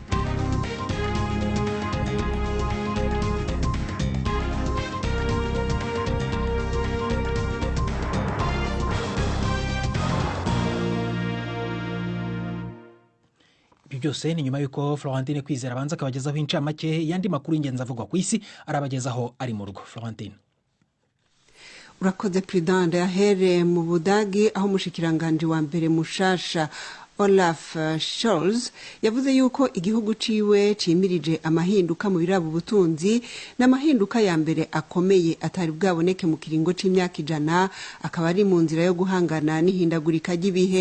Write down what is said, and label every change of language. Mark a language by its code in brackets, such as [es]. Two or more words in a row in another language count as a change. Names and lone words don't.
[rn] Byose ni nyuma yuko Florentine Kwizera abanza akabagezaho incamake yandi makuru y'ingenzi avugwa ku isi, arabagezaho ari mu rugo. Florentine. Urakoze Prudence. Yahere mu Budagi aho umushikiranganje wa mbere mushasha Olaf Scholz yavuze yuko igihugu ciwe cimirije amahinduka mu birabo ubutunzi n'amahinduka ya mbere akomeye atari bwaboneke mu kiringo c'imyaka 100, akaba ari mu nzira yo guhangana n'ihindagurika ry'ibihe.